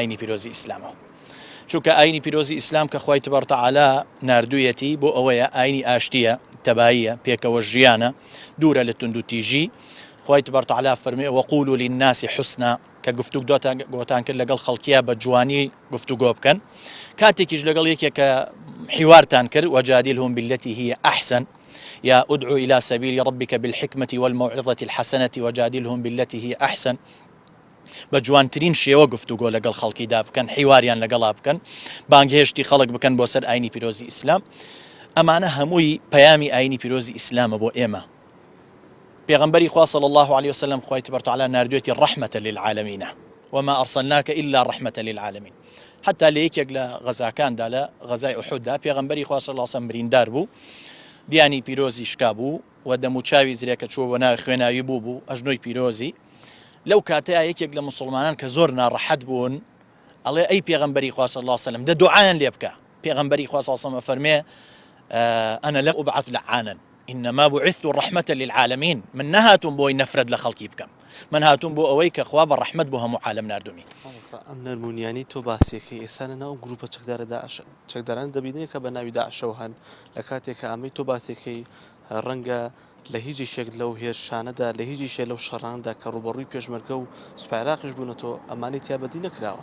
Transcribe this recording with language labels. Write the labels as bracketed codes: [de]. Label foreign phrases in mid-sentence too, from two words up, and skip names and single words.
[ckb] ئاینی پیرۆزی ئیسلامەوە چونکە ئاینی پیرۆزی ئیسلام کە خوای [ar] تەبارەک و تەعالا [ckb] ناردوویەتی بۆ ئەوەیە ئاینی ئاشتیە تەباییە پێکەوە ژیانە دوورە لە تونند و تیژی خۆی [ar] تبارەک و تەعالا [ckb] فەرمێ [ar] وەقولوا للناس حسنا [ckb] کە گفتوگۆتان کرد لەگەڵ خەڵکیە بە جوانی گفتوگۆ بکەن کاتێکیش لەگەڵ یەکێکە حیوارتان کرد [ar] وجادلهم بالتي هي أحسن يا ادعو إلى سبيل ربك بالحكمة والموعظة الحسنة وجادلهم بالتي هي أحسن [ckb] بە جوانترین شێوە گفتوگۆ لەگەڵ خەڵکیدا بکەن حیواریان لەگەڵا بکەن بانگهێشتی خەڵک بکەن بۆ سەر ئاینی پیرۆزی ئیسلام ئەمانە هەمووی پەیامی ئاینی پیرۆزی ئیسلامە بۆ ئێمە پێغەمبەری خوا [ar] صلی الله عليه وسلم [ckb] خوای [ar] تبارەک و تەعالا [ckb] ناردوێتی ڕەحمەتە للعالەمین [ar] وما أرسلناك إلا رحمة للعالمين [ckb] حتى لە یەکێک لە غەزاکاندا لە غەزای ئوحوددا پێغەمبەری خوا [ar] صلی الله عليه وسلم [ckb] بریندار بوو دیانی پیرۆزی شکا بوو و دەموچاوی زرێکە چوە بۆ ناوی خوێناوی بوو ئەژنۆی پیرۆزی لەو کاتەیە یەکێک لە مسلمانان کە زۆر ناڕەحەت بوون ئەڵێ ئەی پێغەمبەری خوا [ar] صلی الله عليه وسلم [ckb] دە دوعایان لێ بکە پێغەمبەری خوا [ar] صلی الله عليه وسلم [ckb] فەرمێ [ar] أنا لم أبعث لعانا إنما بعثت رحمة للعالمين [ckb] من نهاتم بۆی نەفرەت لە خەڵکی بکەم من هاتووم بۆ ئەوەی کە خوا بە ڕەحمەت بۆ هەموو عالەم ناردومی ئەم نەرمونیانی تۆ باسیەکەی ئێستا لەناو گروپە چەکداران دەبینێت کە بە ناوی داعشەوە هەن لە کاتێک کە ئەمەی تۆ باسیەکەی ڕەنگە لە هیچی شێک لەو هێرشانەدا لە هیچی شێ لەو شەڕاندا کە ڕوبەڕووی پێشمەرگە و سوپایراقیش بوونەتەوە ئەمانی تیابەتی نەکراوە